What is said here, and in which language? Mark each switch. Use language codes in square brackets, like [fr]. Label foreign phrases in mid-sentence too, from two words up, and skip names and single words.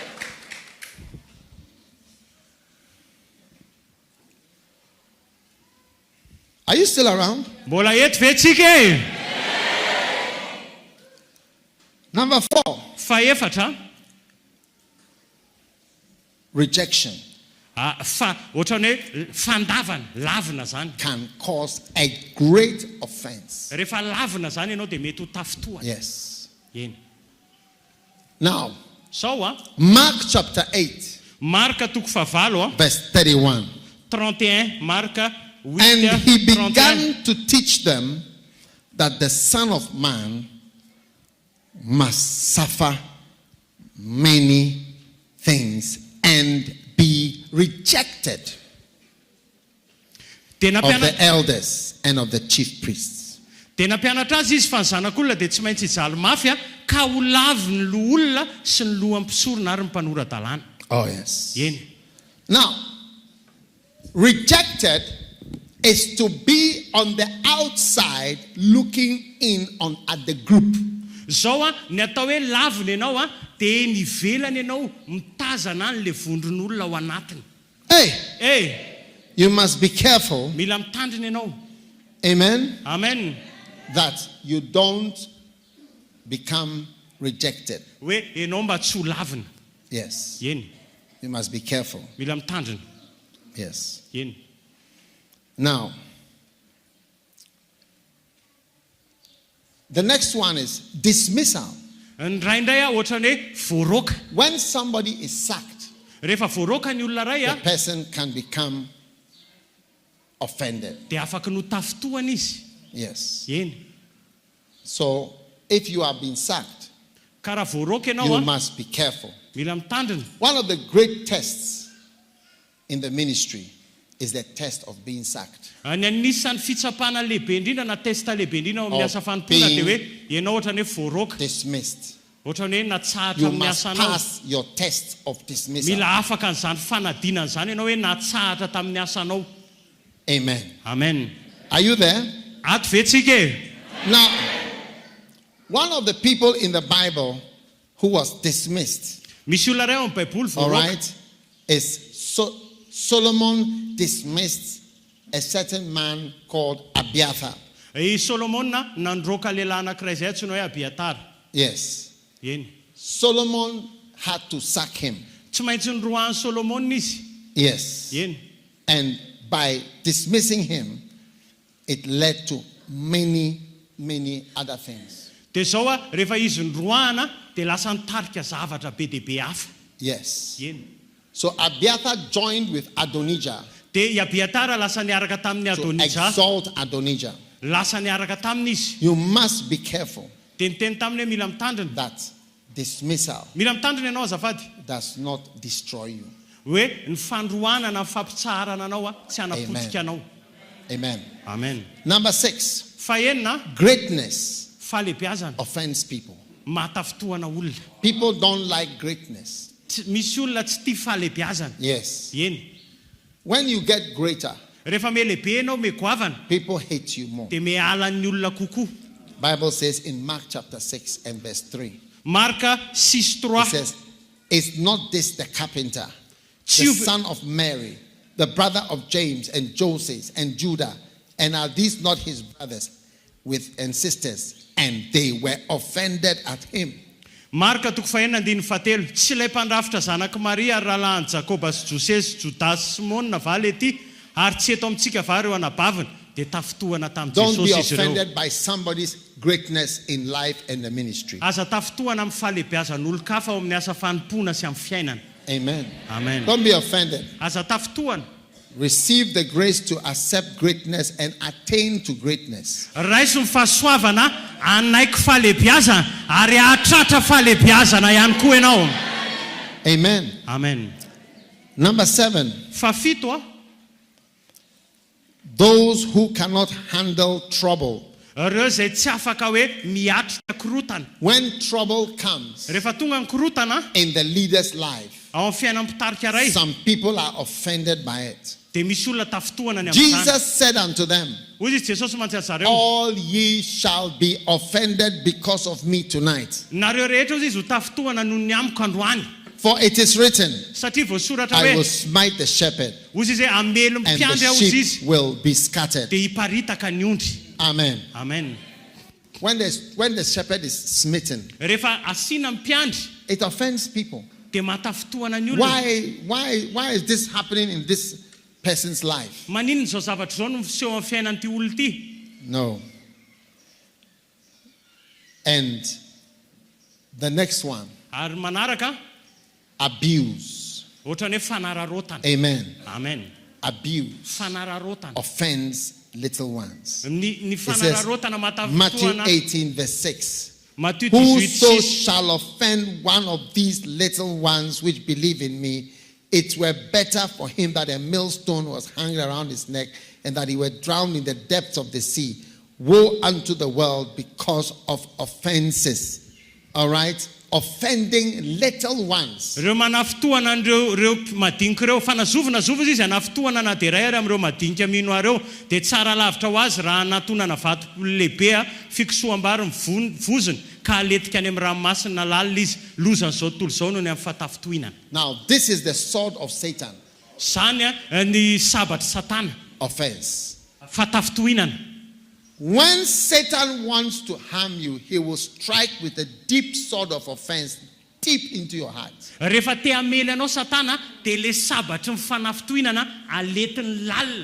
[en] are you still around? [mg] mbola eto ve tsika e? [en] Number 4, [mg] Faefatra. [en] rejection [mg] Ohatran'ny hoe fandavana, lavina zany. [en] can cause a great offense. [mg] Rehefa lavina zany ianao dia mety ho tafitohana. [en] Yes. [mg] Eny. [en] Now, [mg] Sao [en] Mark chapter 8, [mg] Marka toko favalo [en] verse 31. [mg] 31, Marka 8, [en] And he 31. began to teach them that the Son of Man must suffer many things and be rejected [mg] Dia [en] of the elders and of the chief priests. [mg] nampianatra azy izy fa ny zanak'olona dia tsy maintsy hijaly mafy ka ho lavy ny loha olona sy ny lohan'ny mpisorona ary ny mpanora-dalàna. [en] Oh, yes. [mg] Eny. [en] Now, rejected is to be on the outside looking in on at the group. [mg] Zao ny atao hoe lavina ianao dia ny velany ianao mitazana an'le vondron'olona ao anatiny. [en] Hey, you must be careful, [mg] Mila mitandrina ianao. [en] amen, [mg] Amen. [en] that you don't become rejected. [mg] Hoe ianao mba tsy ho lavina. [en] Yes, [mg] Eny. [en] you must be careful. [mg] Mila mitandrina. [en] Yes. [mg] Eny. [en] Now, the next one is dismissal. [mg] Ny ray indray ohatran'ny hoe voaroka. [en] When somebody is sacked, [mg] Rehefa voaroka ny olona ray [en] the person can become offended. [mg] dia afaka no tafitohana izy. [en] Yes. [mg] Eny. [en] So, if you are being sacked, [mg] Ka raha voaroka [en] you [mg] ianao [en] must be careful. [mg] mila mitandrina. [en] One of the great tests in the ministry is the test of being sacked. [mg] Any anisan'ny fitsapana lehibe indrindra na testa lehibe indrindra ao amin'ny asa fanompoana [en] being [mg] dia hoe ianao ohatran'ny hoe voaroka. [en] Dismissed. [mg] Ohatran'ny hoe natsahatra [en] You [mg] amin'ny [en] must [mg] asanao. [en] pass your test of dismissal. [mg] Mila afaka n'izany fanadinana izany ianao hoe natsahatra tamin'ny asanao. [en] Amen. [mg] Amen. [en] Are you there? [mg] Ato ve tsika e? [en] Now, one of the people in the Bible who was dismissed, [mg] Misy olona ray ao amin'ny Baiboly [en] all [mg] voaroka. [en] right, is Solomon dismissed a certain man called Abiathar. [mg] I Solomona nandroka lehilahy anankiray izay antsoina hoe Abiatara. [en] Yes. [mg] Eny. [en] Solomon had to sack him. [mg] Tsy maintsy noroahany Solomona izy. [en] Yes. [mg] Eny. [en] And by dismissing him, it led to many, many other things. [mg] Dia zao rehefa izy noroahana dia lasa nitarika zavatra be dia be hafa. [en] Yes. [mg] Eny. [en] So Abiathar joined with Adonijah [mg] Dia Abiatara lasa niaraka tamin'ny [en] to [mg] Adonijah. [en] exalt Adonijah. [mg] Lasa niaraka taminy izy. [en] You must be careful [mg] Dia niteny taminy hoe mila mitandrina. [en] that dismissal [mg] Mila mitandrina ianao azafady. [en] does not destroy you. [mg] Hoe ny fandroanana ny fampitsarana anao tsy hanapotika anao. [en] Amen. [mg] Amen. [en] Number 6, [mg] Fahenina, [en] greatness [mg] fahalehibiazana. [en] offends people. [mg] Matafitohana olona. [en] People don't like greatness. [mg] Misy olona tsy tia fahalehibiazana. [en] Yes. [mg] Eny. [en] When you get greater, [mg] Rehefa melehibe ianao megoavana [en] people hate you more. [mg] dia mehala ny olona kokoa. [en] Bible says in Mark chapter 6 and verse 3, [mg] Marka [en] it [mg] 6:3. [en] says, is not this the carpenter, the [mg] Tio- [en] son of Mary, the brother of James and Joseph and Judah, and are these not his brothers and sisters? And they were offended at him. [mg] Marka 6:4. Tsy ilay mpandrafitra zanaky Maria ary rahalahin'i Jakoba sy Jose sy Judas sy Simona va le ty ary tsy eto amintsika va reo anabavina dia tafitohana tamin'i [en] Don't be [mg] Jesosy izy ireo. [en] offended by somebody's greatness in life and the ministry. [mg] Aza tafitohana amin'ny fahalehibiazan'olo-kafa ao amin'ny asa fanompoana sy amin'ny fiainana. [en] Amen. [mg] Amen. [en] Don't be offended. [mg] Aza tafitohana. [en] Receive the grace to accept greatness and attain to greatness. [mg] Raiso ny fahasoavana anaiky fahalehibiazana ary ahatratra fahalehibiazana ihany koa ianao. [en] Amen. [mg] Amen. [en] Number 7, [mg] Fafito [en] those who cannot handle trouble. [mg] reo zay tsy afaka hoe miatrika korotana. [en] When trouble comes [mg] Rehefa tonga ny korotana [en] in the leader's life, [mg] ao amin'ny fiainam-pitarika ray [en] some people are offended by it. [mg] dia misy olona tafitohana ny amin'izany. [en] Jesus said unto them, [mg] Hoy izy Jesosy mantsy azy zareo. [en] all ye shall be offended because of me tonight. [mg] Nareo rehetra hozy izy ho tafitohana noho ny amiko androany. [en] For it is written, [mg] Satria voasoratra [en] I will [mg] hoe [en] smite the shepherd [mg] hozy izy hoe amelo [en] and the [mg] mpiandry ao izy [en] sheep [mg] izy [en] will be scattered. [mg] dia hiparitaka ny ondry. [en] Amen. [mg] Amen. [en] When the shepherd is smitten, [mg] Rehefa asiana mpiandry [en] it offends people. [mg] dia matafitohana ny olona. [en] Why is this happening in this person's life? [mg] Maninona zao zavatra zao no miseho amin'ny fiainan'ity olona ity? [en] No. And the next one, [mg] Ary manaraka [en] abuse. [mg] ohatra ny hoe fanararotana. [en] Amen. [mg] Amen. [en] Abuse [mg] Fanararotana. [en] offends little ones. [mg] Ny [en] says, [mg] fanararotana [en] Matthew [mg] matafitohana. [en] 18 verse 6. [mg] Matthieu [en] Whoso [mg] 18:6. [en] shall offend one of these little ones which believe in me, it were better for him that a millstone was hung around his neck and that he were drowned in the depths of the sea. Woe unto the world because of offenses. All right? Offending little ones. [mg] Reo manafitohana reo madinika reo fanazovina izy anafitohana na dia iray ary amin'ireo madinika mino areo dia tsara lavitra ho azy raha anatonana vato lehibe fikosoam-bary vozony ka aletika any amin'ny ranomasina lalina izy lozany zao tontolo zao noho ny amin'ny fatafitohinana. [en] Now, this is the sword of Satan. [mg] Zany ny sabatry satana. [en] Offense. [mg] Fatafitohinana. [en] When Satan wants to harm you, he will strike with a deep sword of offense deep into your heart. [mg] Rehefa te hamely anao satana dia le sabatry ny fanafitohinana aletiny lalina